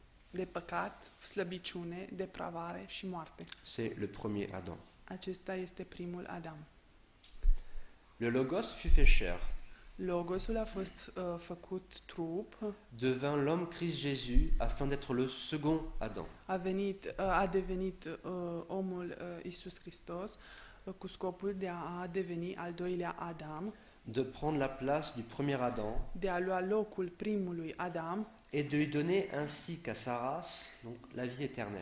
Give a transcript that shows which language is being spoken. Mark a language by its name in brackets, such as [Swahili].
[Romanian] de păcat, slăbiciune, depravare și moarte. [French] C'est le premier Adam. [Romanian] Acesta este primul Adam. [French] Le Logos fut fait chair, [Romanian] Logosul a fost făcut trup, [French] devint l'homme Christ Jésus afin d'être le second Adam. [Romanian] a devenit omul Iisus Hristos cu scopul de a deveni al doilea Adam, [French] De prendre la place du premier Adam [Romanian] de a lua locul primului Adam [French] et de lui donner ainsi qu'à sa race donc, la vie éternelle.